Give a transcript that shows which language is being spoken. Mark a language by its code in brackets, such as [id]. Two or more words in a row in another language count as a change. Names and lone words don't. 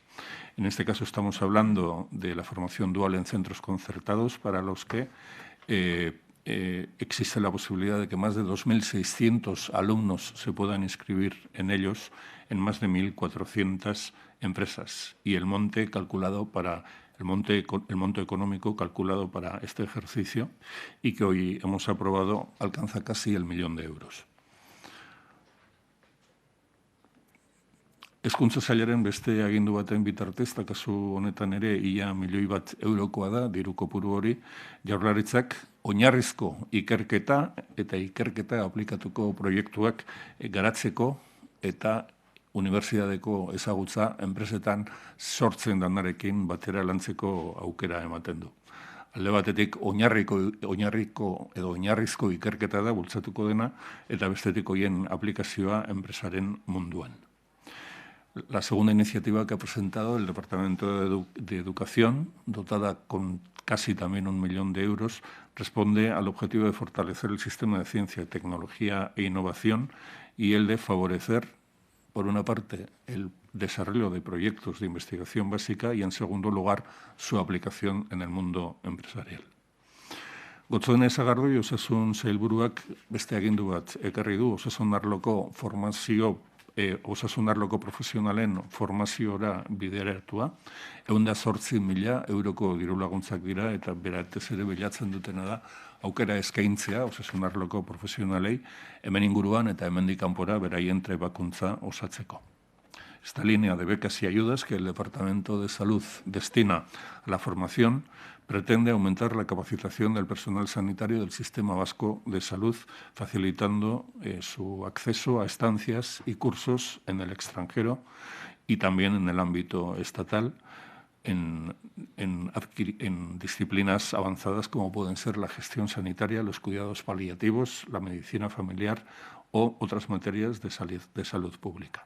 [es] En este caso estamos hablando de la formación dual en centros concertados para los que existe la posibilidad de que más de 2.600 alumnos se puedan inscribir en ellos en más de 1.400 empresas y el monto económico calculado para este ejercicio y que hoy hemos aprobado alcanza casi €1.000.000. [eu] Hezkuntza sailaren beste agindu baten bitartez, eta kasu honetan ere ia €1.000.000 da diru kopuru hori, Jaurlaritzak oinarrizko ikerketa eta ikerketa aplikatuko proiektuak garatzeko eta unibertsitateko ezagutza enpresetan sortzen danarekin batera lantzeko aukera ematen du. Alde batetik oinarrizko ikerketa da bultzatuko dena eta bestetik hoien aplikazioa enpresaren munduan. [es] La segunda iniciativa que ha presentado el Departamento de Educación, dotada con casi también 1 millón de euros, responde al objetivo de fortalecer el sistema de ciencia, tecnología e innovación y el de favorecer, por una parte, el desarrollo de proyectos de investigación básica y, en segundo lugar, su aplicación en el mundo empresarial. [eu] Gotzone sagardoi osasun sailburuak beste agindu bat ekarri du osasun arloko profesionalen formaziora bideratua. 108.000 euroko dirulaguntzak dira eta beratez ere bilatzen dutena da aukera eskaintzea osasun arloko profesionalei hemen inguruan eta hemendik kanpora beraien trebakuntza osatzeko. [es] Esta línea de becas y ayudas que el Departamento de Salud destina a la formación pretende aumentar la capacitación del personal sanitario del Sistema Vasco de Salud, facilitando su acceso a estancias y cursos en el extranjero y también en el ámbito estatal, en disciplinas avanzadas como pueden ser la gestión sanitaria, los cuidados paliativos, la medicina familiar o otras materias de salud pública.